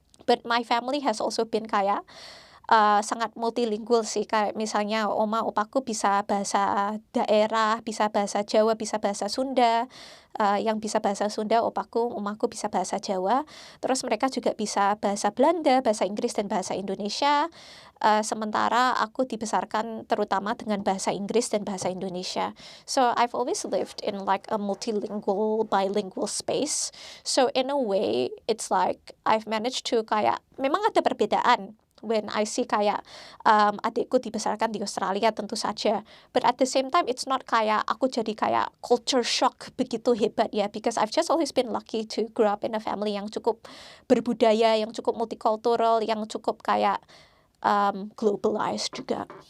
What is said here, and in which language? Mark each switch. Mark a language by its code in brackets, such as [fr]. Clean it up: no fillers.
[en] But my family has also been [id] kayak sangat multilingual sih. Kayak misalnya oma opaku bisa bahasa daerah, bisa bahasa Jawa, bisa bahasa Sunda. Yang bisa bahasa Sunda omaku bisa bahasa Jawa. Terus mereka juga bisa bahasa Belanda, bahasa Inggris, dan bahasa Indonesia. Sementara aku dibesarkan terutama dengan bahasa Inggris dan bahasa Indonesia. [en] So I've always lived in like a multilingual, bilingual space. So in a way, it's like I've managed to kayak, [id] memang ada perbedaan [en] when I see [id] kayak adikku dibesarkan di Australia tentu saja. [en] But at the same time it's not kayak [id] aku jadi kayak [en] culture shock begitu hebat ya, because I've just always been lucky to grow up in a family [id] yang cukup berbudaya, yang cukup multicultural, yang cukup kayak globalized juga.